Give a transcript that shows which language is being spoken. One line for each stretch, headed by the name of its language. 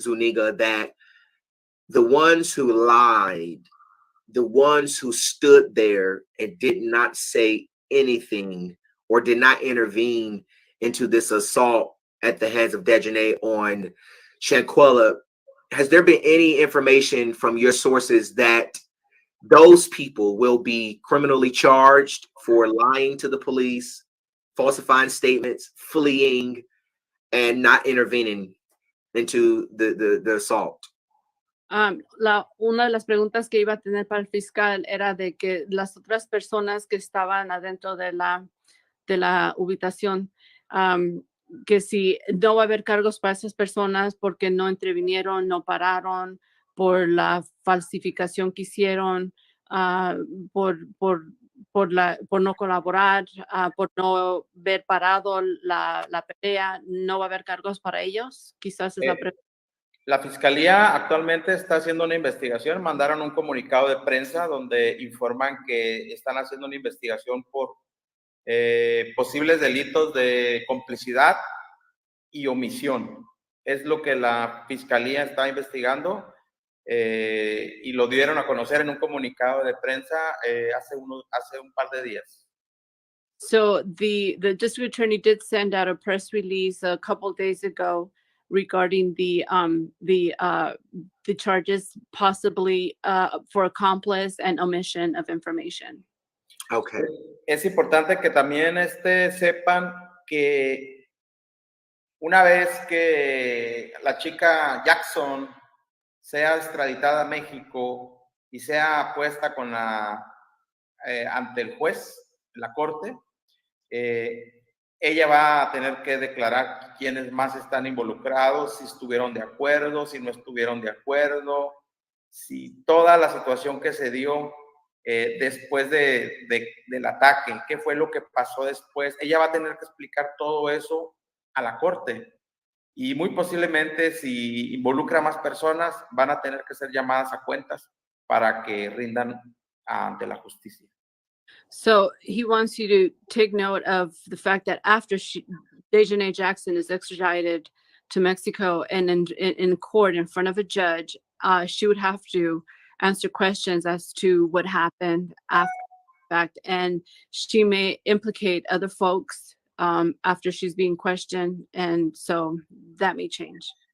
English: Zuniga, that the ones who lied, the ones who stood there and did not say anything or did not intervene into this assault at the hands of Daejhanae on Shanquella, has there been any information from your sources that those people will be criminally charged for lying to the police, falsifying statements, fleeing, and not intervening into the assault?
Spanish: Una de las preguntas que iba a tener para el fiscal era de que las otras personas que estaban adentro de la ubicación, que si no va a haber cargos para esas personas porque no intervinieron, no pararon, por la falsificación que hicieron, por no colaborar, por no haber parado la pelea, no va a haber cargos para ellos. Quizás es la pregunta. La fiscalía actualmente está haciendo una investigación. Mandaron un comunicado de prensa donde informan que están haciendo una investigación por posibles delitos de complicidad y omisión. Es lo que la fiscalía está investigando y lo dieron a conocer en un comunicado de prensa hace un par de días.
English: So the district attorney did send out a press release a couple days ago regarding the charges possibly for accomplice and omission of information. Okay.
Spanish: Es importante que también sepan que una vez que la chica Jackson sea extraditada a México y sea puesta ante el juez, la corte, ella va a tener que declarar quiénes más están involucrados, si estuvieron de acuerdo, si no estuvieron de acuerdo, si toda la situación que se dio después del ataque, qué fue lo que pasó después. Ella va a tener que explicar todo eso a la corte y muy posiblemente si involucra a más personas van a tener que ser llamadas a cuentas para que rindan ante la justicia.
English: So he wants you to take note of the fact that after Daejhanae Jackson is extradited to Mexico and in court in front of a judge, she would have to answer questions as to what happened after the fact, and she may implicate other folks after she's being questioned, and so that may change.